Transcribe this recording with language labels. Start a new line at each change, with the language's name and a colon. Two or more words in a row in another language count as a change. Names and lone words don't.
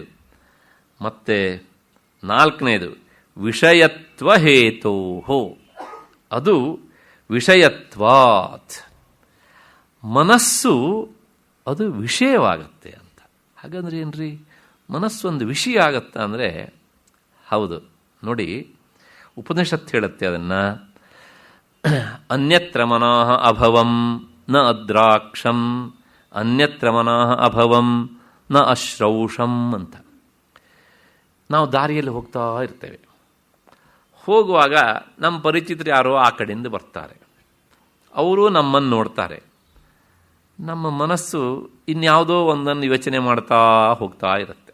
Kannada: ಮತ್ತೆ ನಾಲ್ಕನೇದು ವಿಷಯತ್ವ ಹೇತೋಹೋ, ಅದು ವಿಷಯತ್ವಾತ್, ಮನಸ್ಸು ಅದು ವಿಷಯವಾಗತ್ತೆ ಅಂತ. ಹಾಗಂದ್ರೆ ಏನ್ರಿ, ಮನಸ್ಸು ಒಂದು ವಿಷಯ ಆಗತ್ತಾ ಅಂದರೆ ಹೌದು. ನೋಡಿ, ಉಪನಿಷತ್ತು ಹೇಳುತ್ತೆ ಅದನ್ನು,
Sanskrit: ಅನ್ಯತ್ರ ಮನಃ ಅಭವಂ ನ ಅದ್ರಾಕ್ಷಂ, ಅನ್ಯತ್ರ ಮನಃ ಅಭವಂ ನ ಅಶ್ರೌಷಂ ಅಂತ.
Kannada: ನಾವು ದಾರಿಯಲ್ಲಿ ಹೋಗ್ತಾ ಇರ್ತೇವೆ. ಹೋಗುವಾಗ ನಮ್ಮ ಪರಿಚಿತರು ಯಾರೋ ಆ ಕಡೆಯಿಂದ ಬರ್ತಾರೆ. ಅವರು ನಮ್ಮನ್ನು ನೋಡ್ತಾರೆ. ನಮ್ಮ ಮನಸ್ಸು ಇನ್ಯಾವುದೋ ಒಂದನ್ನು ಯೋಚನೆ ಮಾಡ್ತಾ ಹೋಗ್ತಾ ಇರುತ್ತೆ.